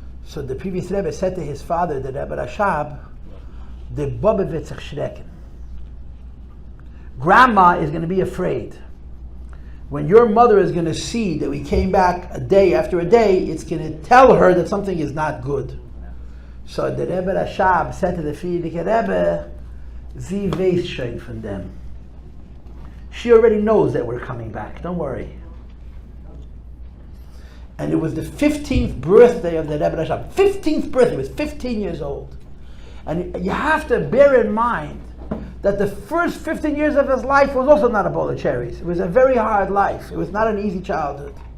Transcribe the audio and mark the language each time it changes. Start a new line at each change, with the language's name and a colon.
English: So the previous Rebbe said to his father, the Rebbe Rashab, the
Yiddish: Bobbe wird sich schrecken.
English: Grandma is going to be afraid. When your mother is going to see that we came back a day after a day, it's going to tell her that something is not good. So the Rebbe Rashab said to the Frierdiker Rebbe,
Yiddish: Sie weiß schon von dem.
English: She already knows that we're coming back, don't worry. And it was the 15th birthday of the Rebbe Rashab. 15th birthday, he was 15 years old. And you have to bear in mind that the first 15 years of his life was also not a bowl of cherries. It was a very hard life. It was not an easy childhood.